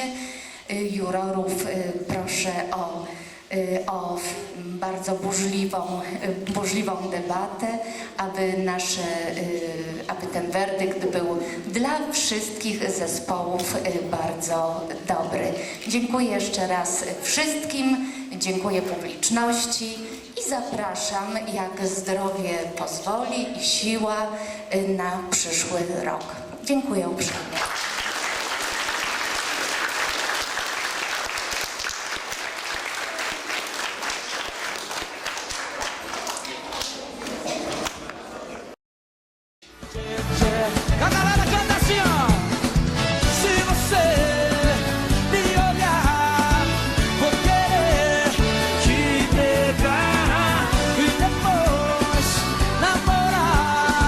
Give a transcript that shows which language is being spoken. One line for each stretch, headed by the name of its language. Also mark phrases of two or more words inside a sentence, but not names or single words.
Polish: Jurorów proszę o bardzo burzliwą debatę, aby ten werdykt był dla wszystkich zespołów bardzo dobry. Dziękuję jeszcze raz wszystkim, dziękuję publiczności i zapraszam, jak zdrowie pozwoli i siła, na przyszły rok. Dziękuję uprzejmie.
Portuguese: A galera canta assim, ó. Se você me olhar, vou querer te pegar e depois namorar.